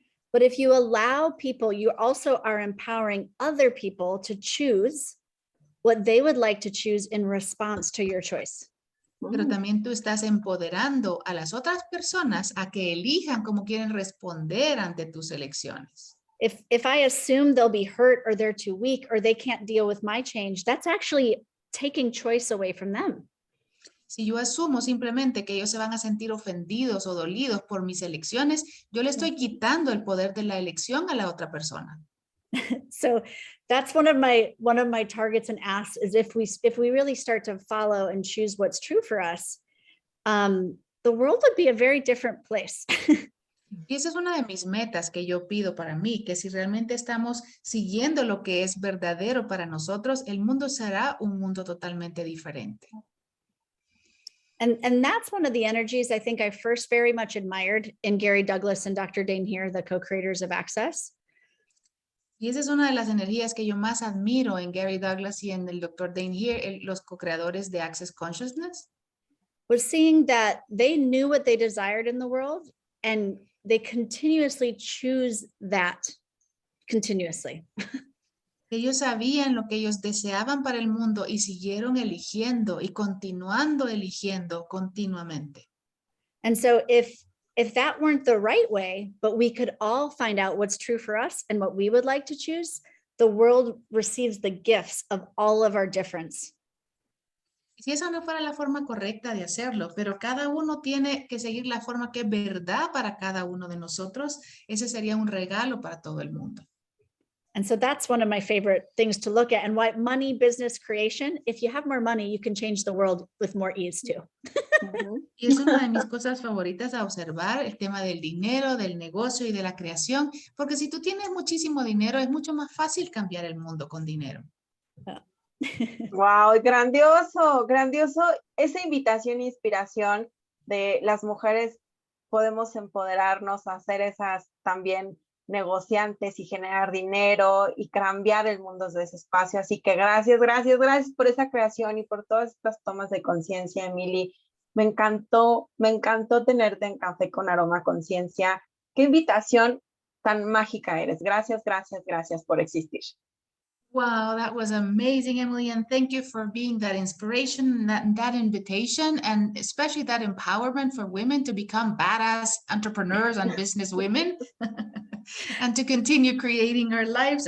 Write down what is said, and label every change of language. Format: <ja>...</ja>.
<en>But if you allow people, you also are empowering other people to choose what they would like to choose in response to your choice.</en> <es>Pero también tú estás empoderando a las otras personas a que elijan cómo quieren responder ante tus elecciones.</es> <en>If I assume they'll be hurt or they're too weak or they can't deal with my change, that's actually taking choice away from them.</en> <es>Si yo asumo simplemente que ellos se van a sentir ofendidos o dolidos por mis elecciones, yo le estoy quitando el poder de la elección a la otra persona.</es> <en>So that's one of my targets and asks is if we really start to follow and choose what's true for us, the world would be a very different place.</en> <es>Y esa es una de mis metas que yo pido para mí, que si realmente estamos siguiendo lo que es verdadero para nosotros, el mundo será un mundo totalmente diferente.</es> <en>And that's one of the energies I think I first very much admired in Gary Douglas and Dr. Dane here, the co-creators of Access.</en> <es>Y esa es una de las energías que yo más admiro en Gary Douglas y en el Dr. Dane Here, los co-creadores de Access Consciousness.</es> <en>Was seeing that they knew what they desired in the world and they continuously choose that continuously.</en> <es>Ellos sabían lo que ellos deseaban para el mundo y siguieron eligiendo y continuando eligiendo continuamente.</es> <en>And so if that weren't the right way, but we could all find out what's true for us and what we would like to choose, the world receives the gifts of all of our difference.</en> <es>Si esa no fuera la forma correcta de hacerlo, pero cada uno tiene que seguir la forma que es verdad para cada uno de nosotros, ese sería un regalo para todo el mundo.</es> <en>And so that's one of my favorite things to look at and why money, business, creation, if you have more money, you can change the world with more ease too.</en> <es>Y es una de mis cosas favoritas a observar, el tema del dinero, del negocio y de la creación, porque si tú tienes muchísimo dinero, es mucho más fácil cambiar el mundo con dinero. Wow, grandioso, grandioso. Esa invitación e inspiración de las mujeres podemos empoderarnos a hacer esas también negociantes y generar dinero y cambiar el mundo desde ese espacio. Así que gracias por esa creación y por todas estas tomas de conciencia, Emily. Me encantó tenerte en Café con Aroma Conciencia. Qué invitación tan mágica eres. Gracias por existir.</es> <en>Wow, that was amazing, Emily. And thank you for being that inspiration, that invitation, and especially that empowerment for women to become badass entrepreneurs and business women and to continue creating our lives.</en>